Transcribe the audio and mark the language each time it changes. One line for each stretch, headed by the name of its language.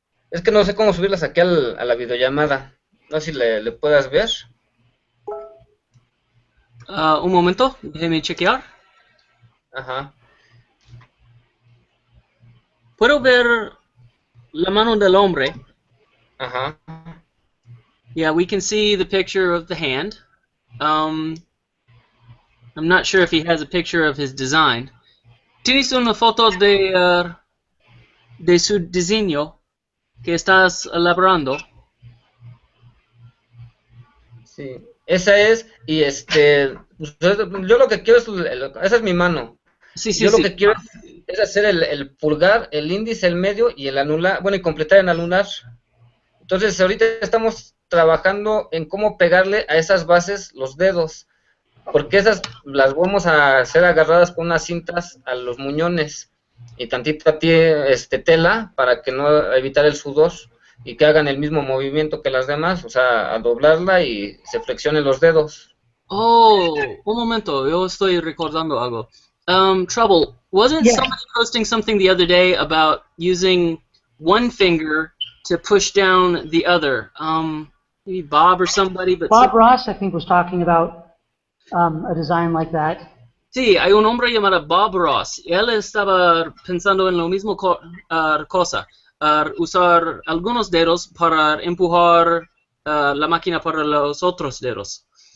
Spanish: Es que no sé cómo subirlas aquí a la videollamada. No sé si le puedas ver. un momento, déjeme chequear. Ajá. Puedo ver la mano del hombre. Ajá.
English: Yeah, we can see the picture of the hand. I'm not sure if he has a picture of his design.
Spanish: ¿Tienes una foto de su diseño que estás elaborando? Sí. Esa es, y pues, yo lo que quiero es, esa es mi mano. Sí, sí, Yo lo sí. que quiero es hacer el pulgar, el índice, el medio y el anular, bueno, y completar el anular. Entonces, ahorita estamos trabajando en cómo pegarle a esas bases los dedos, porque esas las vamos a hacer agarradas con unas cintas a los muñones y tantita tela para que no evitar el sudor y que hagan el mismo movimiento que las demás, o sea, a doblarla y se flexionen los dedos. Oh, un momento, yo estoy recordando algo.
English: Trouble, wasn't Yes. somebody posting something the other day about using one finger to push down the other? Maybe Bob or somebody, but Bob Ross, I think, was talking about a design like that.
Spanish: sí, hay un hombre llamado Bob Ross. Él estaba pensando en lo mismo cosa, usar algunos dedos para empujar la máquina para los otros dedos.